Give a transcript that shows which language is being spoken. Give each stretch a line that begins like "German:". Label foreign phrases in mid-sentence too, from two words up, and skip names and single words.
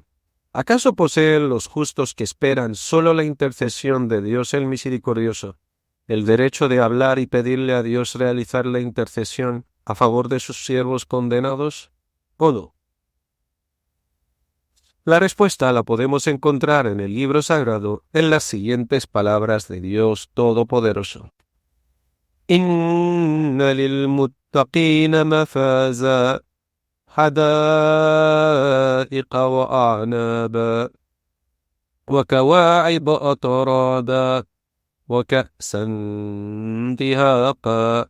Spanish: ¿Acaso poseen los justos que esperan solo la intercesión de Dios el Misericordioso el derecho de hablar y pedirle a Dios realizar la intercesión a favor de sus siervos condenados, o no? La respuesta la podemos encontrar en el libro sagrado en las siguientes palabras de Dios Todopoderoso.
Arabic: إن للمتقين مفازا حدائق وأعنابا وكواعب أترابا وكأسا دهاقا.